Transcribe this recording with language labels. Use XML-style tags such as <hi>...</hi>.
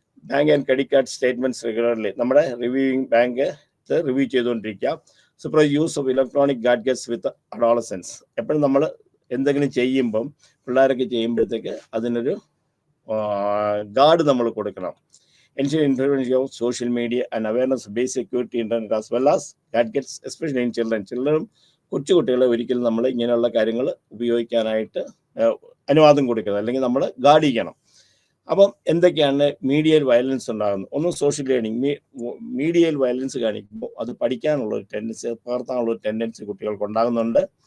<en>bank and credit card statements regularly</en> <ml>നമ്മുടെ bank review ചെയ്തുകൊണ്ടിരിക്കുക.</ml> <en>supervise use of electronic gadgets with adolescents,</en> <ml>എപ്പോഴും നമ്മൾ എന്തെങ്കിലും ചെയ്യുമ്പം പിള്ളേരൊക്കെ ചെയ്യുമ്പോഴത്തേക്ക് അതിനൊരു ഗാർഡ് നമ്മൾ കൊടുക്കണം.</ml> <en>Ensure intervention of social media and awareness of basic security internet as well as gadgets, especially in children.</en> <ml>കൊച്ചുകുട്ടികളെ ഒരിക്കലും നമ്മൾ ഇങ്ങനെയുള്ള കാര്യങ്ങൾ ഉപയോഗിക്കാനായിട്ട് അനുവാദം കൊടുക്കരുത്, അല്ലെങ്കിൽ നമ്മൾ ഗാർഡ് ചെയ്യണം. അപ്പം എന്തൊക്കെയാണ് മീഡിയയിൽ വയലൻസ് ഉണ്ടാകുന്നത്? ഒന്ന്, സോഷ്യൽ ലേണിംഗ്. മീഡിയയിൽ വയലൻസ് കാണിക്കുമ്പോൾ അത് പഠിക്കാനുള്ള ഒരു ടെൻഡൻസി, പകർത്താനുള്ള ഒരു ടെൻഡൻസി കുട്ടികൾക്ക് ഉണ്ടാകുന്നുണ്ട്.</ml>